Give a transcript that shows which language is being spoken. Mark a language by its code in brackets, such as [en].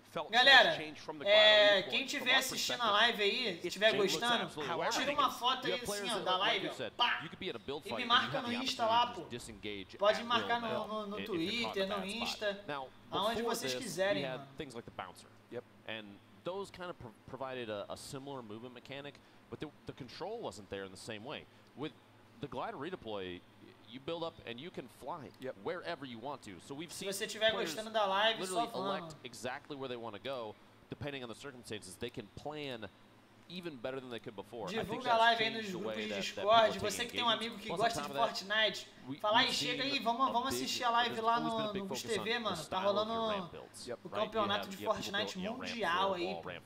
[pt] Galera, quem tiver assistindo a live aí, se estiver gostando, tira uma foto aí assim, ó, da live, pá, e me marca no Insta lá, pô. Pode me marcar no Twitter, no Insta, aonde vocês quiserem, mano. [en] And those kind of provided a similar movement mechanic, but the control wasn't there in the same way. With the glider redeploy, you build up and you can fly wherever you want to. So we've seen [pt] Se você estiver gostando da live, [en] literally elect exactly where they want to go, depending on the circumstances. They can plan even better than they could before. [pt] Divulga a live aí nos grupos de Discord. Você que tem um amigo que gosta de Fortnite, fala aí, chega aí, vamos assistir a live lá no Bus TV, mano. Tá rolando o campeonato de Fortnite mundial aí.